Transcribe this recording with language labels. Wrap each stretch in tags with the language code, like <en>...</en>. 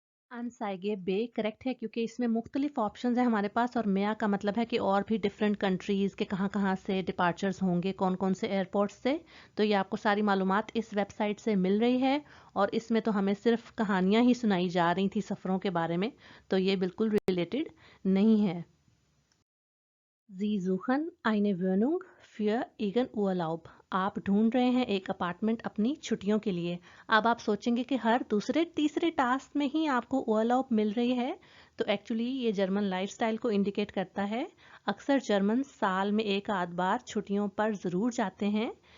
<hi>अनसाइगे बे correct है क्योंकि इसमें मुख्तलिफ ऑप्शंस हैं हमारे पास, और मेया का मतलब है कि और भी डिफरेंट कंट्रीज़ के कहाँ कहाँ से डिपार्चर्स होंगे, कौन कौन से एयरपोर्ट से। तो ये आपको सारी मालूमात इस वेबसाइट से मिल रही है, और इसमें तो हमें सिर्फ कहानियाँ ही सुनाई जा रही थी सफ़रों के बारे में, तो ये बिल्कुल रिलेटेड नहीं है।</hi> <de>Sie suchen eine Wohnung für Ihren Urlaub.</de> <hi>आप ढूंढ रहे हैं एक अपार्टमेंट अपनी छुट्टियों के लिए। अब आप सोचेंगे कि हर दूसरे तीसरे टास्क में ही आपको urlaub मिल रही है, तो एक्चुअली ये जर्मन लाइफस्टाइल को इंडिकेट करता है। अक्सर जर्मन साल में एक आध बार छुट्टियों पर ज़रूर जाते हैं।</hi>